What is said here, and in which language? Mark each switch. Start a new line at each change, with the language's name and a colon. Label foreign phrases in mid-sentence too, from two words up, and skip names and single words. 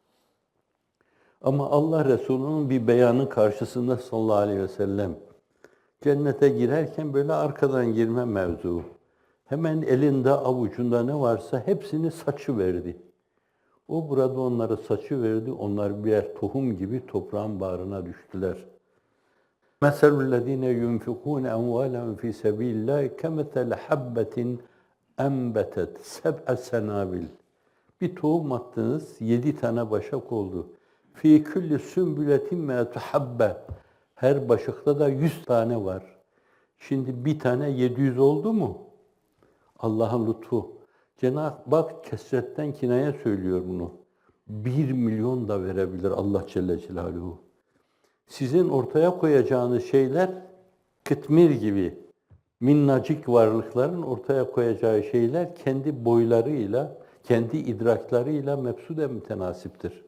Turkish: Ama Allah Resulü'nün bir beyanı karşısında
Arabic: صلى الله عليه وسلم,
Turkish: cennete girerken böyle arkadan girme mevzu. Hemen elinde, avucunda ne varsa hepsini saçıverdi. O burada onları saçıverdi, onlar birer tohum gibi toprağın bağrına düştüler.
Arabic: مَثَلُ الَّذ۪ينَ يُنْفِقُونَ اَمْوَالًا فِي سَب۪يلِ اللّٰهِ كَمَثَلَ حَبَّةٍ اَنْبَتَتْ سَبْعَ سَنَابِلٍ.
Turkish: Bir tohum attınız, 7 tane başak oldu.
Arabic: فِي كُلِّ سُنْبُلَةٍ مَا تُحَبَّ.
Turkish: Her başakta da 100 tane var. Şimdi bir tane 700 oldu mu? Allah'ın lütfu. Cenab-ı Hak kesretten kinaya söylüyor bunu. 1 milyon da verebilir Allah
Arabic: جل جلاله.
Turkish: Sizin ortaya koyacağınız şeyler kıtmir gibi minnacık varlıkların ortaya koyacağı şeyler kendi boylarıyla, kendi idraklarıyla mebsude mütenasiptir.